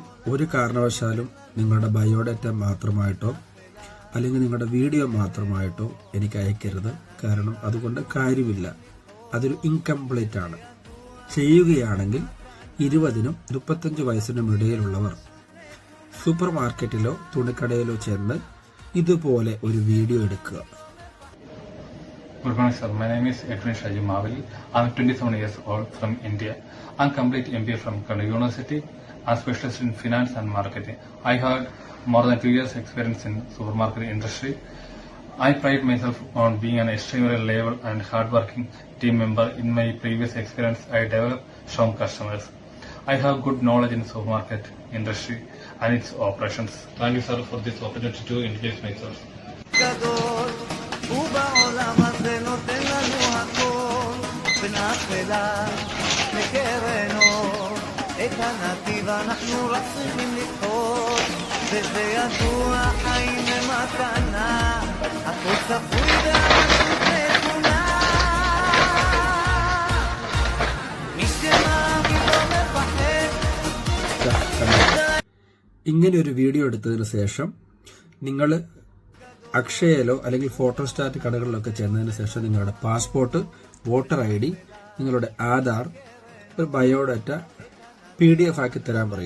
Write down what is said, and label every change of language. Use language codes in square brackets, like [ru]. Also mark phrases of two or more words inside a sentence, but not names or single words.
[ml] ഒരു കാരണവശാലും നിങ്ങളുടെ ബയോഡാറ്റ മാത്രമായിട്ടോ അല്ലെങ്കിൽ നിങ്ങളുടെ വീഡിയോ മാത്രമായിട്ടോ എനിക്ക് അയക്കരുത്. കാരണം അതുകൊണ്ട് കാര്യമില്ല, അതൊരു ഇൻകംപ്ലീറ്റ് ആണ്. ചെയ്യുകയാണെങ്കിൽ 20നും 35 വയസ്സിനും ഇടയിലുള്ളവർ സൂപ്പർ മാർക്കറ്റിലോ തുണിക്കടയിലോ ചെന്ന് ഇതുപോലെ ഒരു വീഡിയോ എടുക്കുക. [en] Good morning, sir. My name is Edwin Shaji Mavali. I'm 27 years old from India. I'm complete MBA from Kannur University. I'm specialist in finance and marketing. I had more than 2 years experience in supermarket industry. I pride myself on being an extremely loyal and hardworking team member. In my previous experience, I developed strong customers. I have good knowledge in supermarket industry and its operations. Thank you, sir, for this opportunity to introduce myself. [he] ובעולם הזה נותן לנו הכל בין אפלה לקרן אור. את הנתיב אנחנו רק צריכים לבחור, וזה ידוע, חיים במתנה, הכל צפוי והרשות נתונה. מי שמאמין לא מפחד. [ml] ഇങ്ങനെ ഒരു വീഡിയോ എടുത്തതിന് ശേഷം നിങ്ങൾ അക്ഷയയിലോ അല്ലെങ്കിൽ ഫോട്ടോസ്റ്റാറ്റ് കടകളിലൊക്കെ ചെന്നതിന് ശേഷം നിങ്ങളുടെ പാസ്പോർട്ട്, [en] voter ID, [ml] നിങ്ങളുടെ ആധാർ, ഒരു [en] biodata PDF [ml] ആക്കി തരാൻ പറയുക.